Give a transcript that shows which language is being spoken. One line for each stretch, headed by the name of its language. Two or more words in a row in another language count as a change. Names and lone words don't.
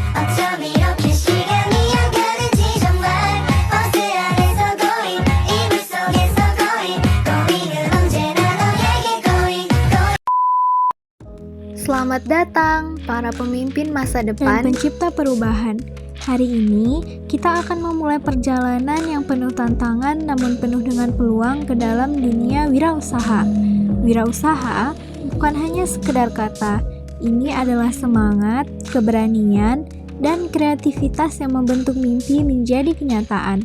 Korean: 어쩜 이렇게 시간이 안 가는지 정말 버스 안에서 고인 이불 속에서 고인 고민은 언제나 너에게 고인
Indonesian: Selamat datang, para pemimpin masa dan depan. pencipta perubahan. Hari ini, kita akan memulai perjalanan yang penuh tantangan namun penuh dengan peluang ke dalam dunia wirausaha. Wirausaha bukan hanya sekedar kata, ini adalah semangat, keberanian, dan kreativitas yang membentuk mimpi menjadi kenyataan.